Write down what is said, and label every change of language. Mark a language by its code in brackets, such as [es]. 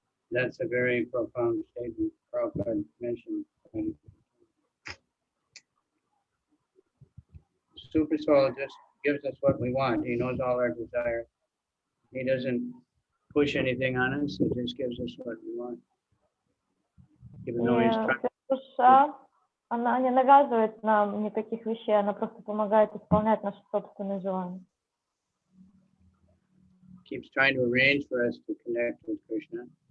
[en] That's a very profound statement. Prabhupada mentioned. Super Soul just gives us what we want. He knows all our desires. He doesn't push anything on us. He just gives us what we want. Even though he's trying. [ru] Душа, она не навязывает нам никаких вещей, она просто помогает исполнять наши собственные желания. [en] Keeps trying to arrange for us to connect with Krishna.